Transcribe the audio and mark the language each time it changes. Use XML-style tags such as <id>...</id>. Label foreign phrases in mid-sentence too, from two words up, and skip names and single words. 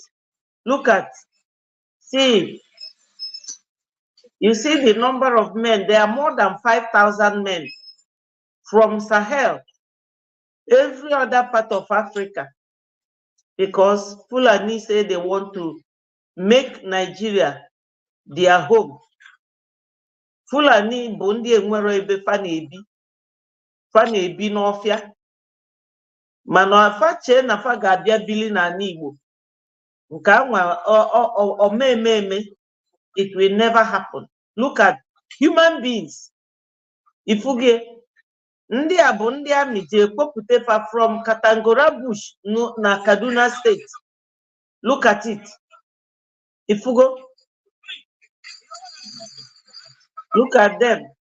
<en>Look at, see, you see the number of men. There are more than 5,000 men from Sahel, every other part of Africa, because Fulani say they want to make Nigeria their home.</en> <ig>Fulani bụ ndị enwero ebe fa na-ebi n'ọfịa, mana afa chee na fa ga-abịa bili n'ala Igbo. Nke anwa omememe,</ig> <en>it will never happen. Look at human beings.</en> <ig>Ifuge, ndị a bụ ndị amị ji ekpopụta fa</ig> <en>from Katangora bush</en> <ig>na Kaduna State.</ig> <en>Look at it. Ifugo, look at them.</en>